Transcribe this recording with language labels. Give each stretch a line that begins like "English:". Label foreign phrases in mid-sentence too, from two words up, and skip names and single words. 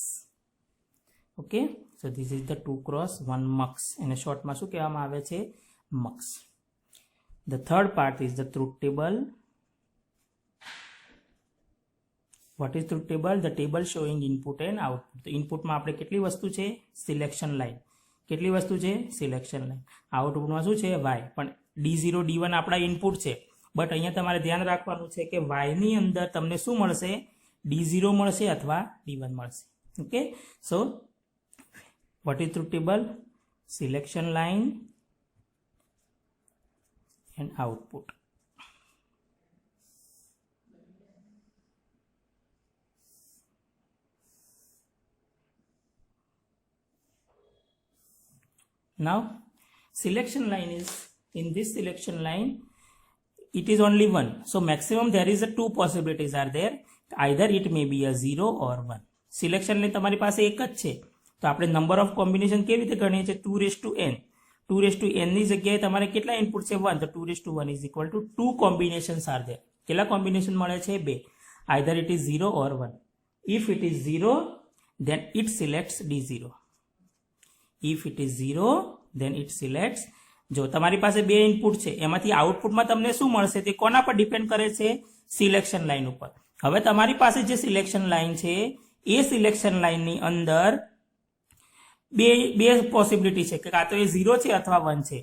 English: Okay, so this is the 2x1 mux. In a short
Gujarati: માં શું કહેવામાં આવે છે?
English: Mux. The third part is the truth table. What is truth table? The table showing input and output.
Gujarati: તો ઇનપુટમાં આપણે કેટલી વસ્તુ છે?
English: selection line.
Gujarati: કેટલી વસ્તુ છે?
English: selection line.
Gujarati: આઉટપુટમાં શું છે? Y. પણ D0, D1 આપણા ઇનપુટ છે. બટ અહીંયા તમારે ધ્યાન રાખવાનું છે કે Y ની અંદર તમને શું મળશે? D0 મળશે અથવા D1 મળશે.
English: Okay, so what is truth table? Selection line and output. Now selection line is, in this selection line it is only one, so maximum there is a 2 possibilities are there. Either it may be a 0 or 1. selection line
Gujarati: તમારી પાસે એક જ છે, તો આપણે
English: number of combination
Gujarati: કેવી રીતે ગણીએ છીએ? 2n. 2n ની જગ્યાએ તમારે કેટલા ઇનપુટ છે? 1.
English: તો 2n is equal to 2 combinations are there.
Gujarati: કેટલા કોમ્બિનેશન મળે છે? 2.
English: Either it is 0 or 1. If it is 0, then it selects D0. If it is 0, then it selects.
Gujarati: જો તમારી પાસે 2 ઇનપુટ છે, એમાંથી આઉટપુટમાં તમને શું મળશે? તે કોના પર ડિપેન્ડ કરે છે?
English: selection line
Gujarati: ઉપર. હવે તમારી પાસે જે
English: selection line
Gujarati: છે, એ
English: selection line
Gujarati: અંદર બે પોસિબિલિટી છે કે કાં તો એ 0 છે અથવા 1 છે.